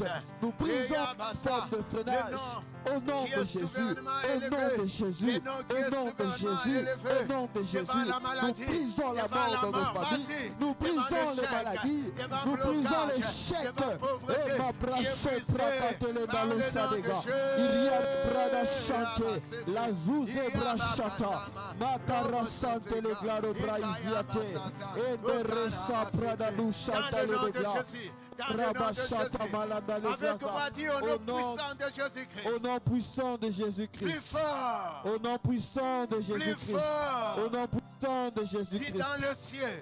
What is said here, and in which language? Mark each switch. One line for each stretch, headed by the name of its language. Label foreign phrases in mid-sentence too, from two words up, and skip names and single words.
French: Nous brisons forme de freinage. Au nom de Jésus, au nom de Jésus, au nom de Jésus, au nom de Jésus, nous brisons la mort dans nos familles, nous brisons les maladies, nous brisons l'échec. Et ma brasse prakatele balosa dega. Il y a brada chanté, la zouze brachata, makara sante le glaro braisiate, et beresa prada nous chanta le glas. Avec moi, dit au nom puissant de Jésus-Christ. Au nom puissant de Jésus-Christ. Plus fort. Au nom puissant de Jésus-Christ. Au nom puissant de Jésus-Christ. Dans le ciel.